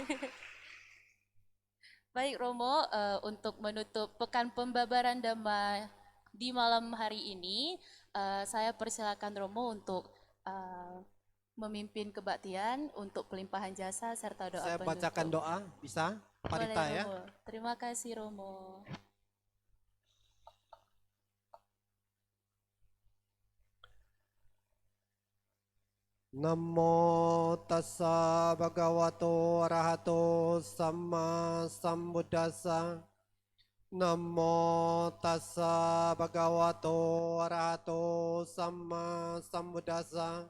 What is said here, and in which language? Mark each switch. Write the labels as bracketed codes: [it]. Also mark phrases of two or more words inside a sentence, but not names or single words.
[id] Baik Romo, untuk menutup pekan pembabaran Dhamma di malam hari ini, saya persilakan Romo untuk memimpin kebaktian untuk pelimpahan jasa serta doa Saya penutup. bacakan doa, bisa? Boleh, Parita ya. Romo. Terima kasih Romo. [pi] Namo tassa bhagavato arahato sama sambuddhassa. Namo tassa bhagavato arahato sama sambuddhassa.